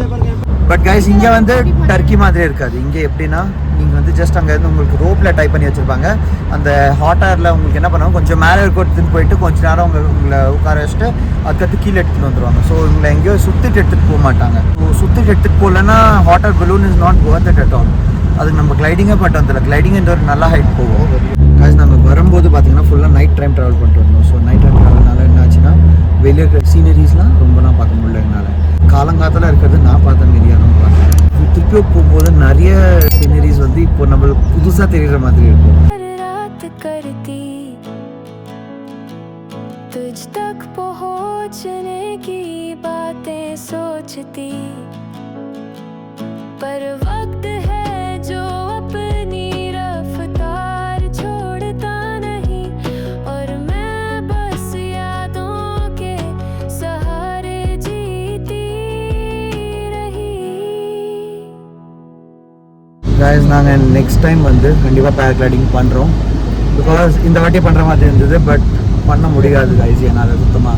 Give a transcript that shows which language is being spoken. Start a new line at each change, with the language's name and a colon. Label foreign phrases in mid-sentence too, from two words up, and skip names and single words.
Tamil: பட் கைஸ் இங்கே வந்து டர்க்கி மாதிரி இருக்காது. இங்கே எப்படின்னா நீங்கள் வந்து ஜஸ்ட் அங்கே இருந்து உங்களுக்கு ரோப்பில் டைப் பண்ணி வச்சுருப்பாங்க. அந்த
English: hot air
Tamil: உங்களுக்கு என்ன பண்ணுவாங்க, கொஞ்சம் மேலே எடுத்துன்னு போயிட்டு கொஞ்சம் நேரம் உங்களை உட்கார வச்சுட்டு அதுக்கடுத்து கீழே எடுத்துகிட்டு வந்துடுவாங்க. ஸோ உங்களை எங்கேயோ சுற்றிட்டு எடுத்துகிட்டு போக மாட்டாங்க. ஸோ சுற்றிட்டு எடுத்துகிட்டு போகலன்னா
English: hot air balloon is not worth it at all.
Tamil: அதுக்கு நம்ம கிளைடிங்கே பண்ணிட்டு வந்துடல. கிளைடிங் ஒரு நல்ல ஹைட் போகும். கைஸ் நாங்கள் வரும்போது பார்த்தீங்கன்னா ஃபுல்லாக
English: night time travel
Tamil: பண்ணிட்டு வந்தோம். ஸோ
English: night time travel
Tamil: என்ன ஆச்சுன்னா வெளியே இருக்கிற சீனரிஸ்லாம் ரொம்ப நான் பார்க்க முடியல. என்னால் காலங்காலத்தில் இருக்கிறது நான் பார்த்த மீதியாக நான் பார்த்தேன். திருப்பியோ போகும்போது நிறைய சீனரிஸ் வந்து இப்போ நம்மளுக்கு புதுசாக தெரிகிற மாதிரி இருக்கும்.
Hindi: तुझ तक पहुंचने की बातें सोचती पर वक्त है जो अपनी रफ्तार छोड़ता नहीं और मैं बस यादों के सहारे जीती रही.
Tamil: guys நாங்கள்
English: next time
Tamil: வந்து கண்டிப்பாக பேராகிளைடிங் பண்ணுறோம். பிகாஸ் இந்த வாட்டி பண்ணுற மாதிரி இருந்தது, பட் பண்ண முடியாது guys என்னால் சுத்தமாக.